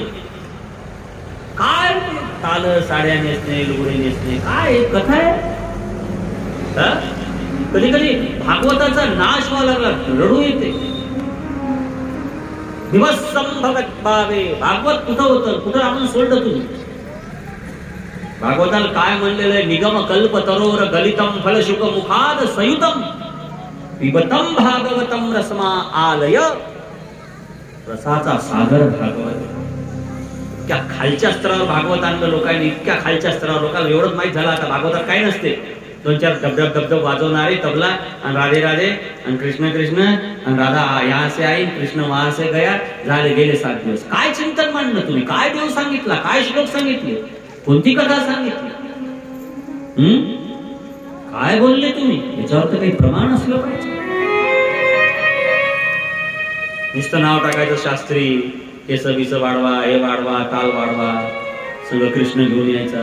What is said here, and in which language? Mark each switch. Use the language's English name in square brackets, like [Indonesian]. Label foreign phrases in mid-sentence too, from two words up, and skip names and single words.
[Marathi] काय ताल साड्या नेसणे, लुगडे नेसणे, काय कथा आहे? कधी कधी भागवताचा नाश व्हायला लागला, रडू येते. दिवस संभवत पावे, भागवत कुठं होतं, कुठं आपण सोडलं तुम्ही? भागवताला काय म्हणलेलं आहे? [Sanskrit] निगम कल्प तरोर गलितम फलशुक मुखाद संयुतम पिबतम भागवतम रसमा आलय. [Marathi] रसाचा सागर भागवत. इतक्या खालच्या स्तरावर भागवत आणलं लोकांनी, इतक्या खालच्या स्तरावर. लोकांना एवढंच माहित झालं आता भागवतात काही नसते. 2-4 डबडब वाजवणारे तबला आणि राधे राधे आणि कृष्ण कृष्ण आणि [Hindi] राधा यहाँ से आई, कृष्ण वहां से गया, [Marathi] झाले गेले 7 दिवस. काय चिंतन मांडलं तुम्ही? काय देव सांगितला? काय श्लोक सांगितले? कोणती कथा सांगितली? काय बोलले तुम्ही? याच्यावर तर काही प्रमाण असलं पाहिजे. नुसतं नाव टाकायचं शास्त्री, केस बिस वाढवा, हे वाढवा, ताल वाढवा, सगळं कृष्ण घेऊन यायचा.